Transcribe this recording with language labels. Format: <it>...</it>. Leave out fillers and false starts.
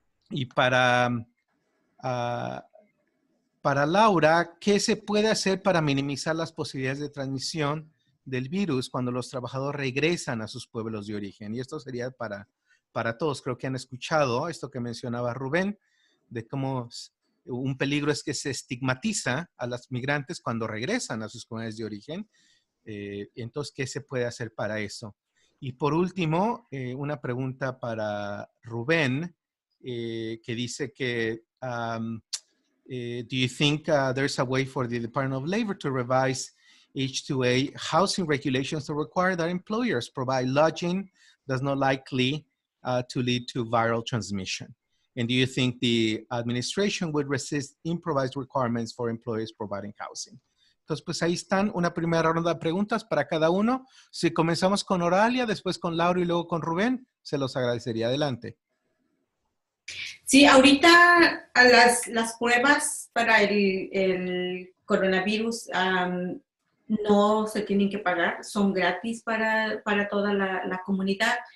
<es>Y para Laura, ¿qué se puede hacer para minimizar las posibilidades de transmisión del virus cuando los trabajadores regresan a sus pueblos de origen? Y esto sería para todos. Creo que han escuchado esto que mencionaba Rubén, de cómo un peligro es que se estigmatiza a los migrantes cuando regresan a sus comunidades de origen. Entonces, ¿qué se puede hacer para eso? Y por último, una pregunta para Rubén, que dice que</es> <en>do you think there's a way for the Department of Labor to revise H2A housing regulations to require that employers provide lodging that's not likely to lead to viral transmission? And do you think the administration would resist improvised requirements for employers providing housing?</en> <es>Entonces, pues ahí están, una primera ronda de preguntas para cada uno. Si comenzamos con Oralia, después con Laura y luego con Rubén, se los agradecería. Adelante. Sí, ahorita las pruebas para el coronavirus no se tienen que pagar, son gratis para toda la comunidad.</es>